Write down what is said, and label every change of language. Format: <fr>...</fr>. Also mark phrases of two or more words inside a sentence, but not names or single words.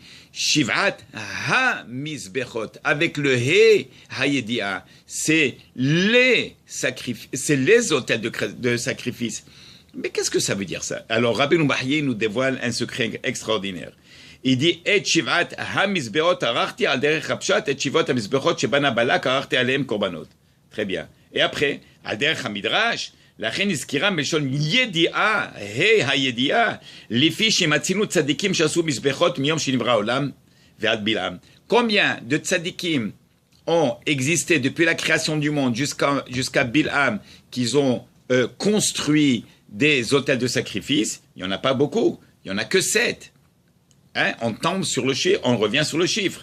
<he>שבעת המזבחות.</he> <fr>Avec le</fr> <he>ה״א הידיעה.</he> <fr>C'est les autels de sacrifice. Mais qu'est-ce que ça veut dire ça? Alors Rabbeinu Bahye nous dévoile un secret extraordinaire. Il dit</fr> <he>את שבעת המזבחות ערכתי על דרך הפשט את שבעת המזבחות שבנה בלק ערכתי עליהם קרבנות.</he> <fr>Très bien. Et après,</fr> <he>על דרך המדרש, לכן נזכירה בלשון ידיעה, הידיעה, לפי שמצאנו צדיקים שעשו מזבחות מיום שנברא העולם ועד בלעם.</he> <fr>Combien de tzadikim ont existé depuis la création du monde jusqu'à Bilham, qu'ils ont construit des autels de sacrifice? Il n'y en a pas beaucoup, il n'y en a que 7. Hein? On tombe sur le chiffre, on revient sur le chiffre.</fr>